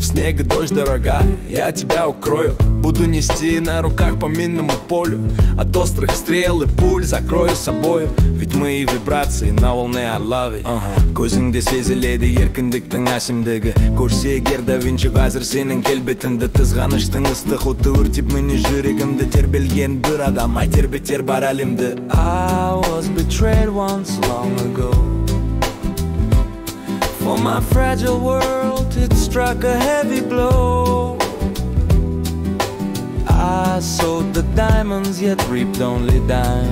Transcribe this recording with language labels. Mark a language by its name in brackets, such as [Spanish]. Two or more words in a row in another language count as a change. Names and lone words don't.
[Russian] снег и дождь, дорогая, я тебя укрою. Буду нести на руках по минному полю, от острых стрел и пуль закрою собою. Ведь мои вибрации на волне [English] I love it. [Kazakh] Көзіңде сезіледі еркіндіктің әсемдігі. Көрсе егер да Винчи қазір сенің келбетіңді. Қызғаныштың ыстық оты өртеп мені жүрегімді. Тербелген бір адам ай тербетер бар әлемді. [English] I was betrayed once long ago. For my fragile world it struck a heavy blow. I sowed the diamonds yet reaped only dime.